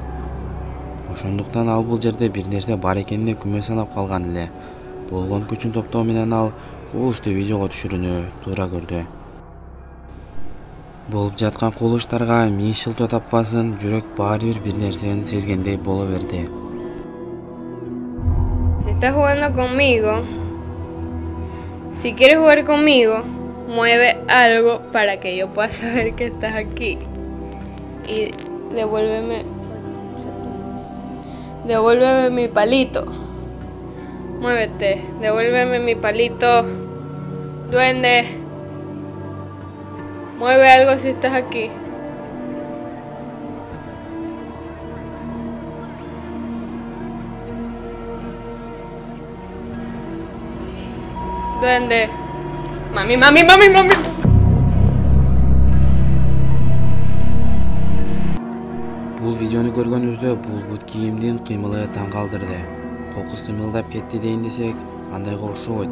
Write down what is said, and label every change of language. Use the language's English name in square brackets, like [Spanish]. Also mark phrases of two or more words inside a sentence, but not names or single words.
[Kyrgyz] Ошондуктан ал бул жерде бир нерсе бар экенине күмөн санап калган эле. Болгон күчүн топтоо менен ал кубулушту видеого түшүрүүнү туура көрдү. Болуп жаткан кубулуштарга 1000 шылтоо таппасын, жүрөк баары бир нерсени сезгендей боло берди. [Spanish] Estás jugando conmigo. Si quieres jugar conmigo, mueve algo para que yo pueda saber que estás aquí. Y devuélveme mi palito. Muévete, devuélveme mi palito. Duende, mueve algo si estás aquí. Duende. Mami. [Kyrgyz] Бул видеону көргөнүбүздө бул бут кийимдин кыймылы таң калтырды. Кокус кыймылдап кетти дейин десек, андайга окшобойт.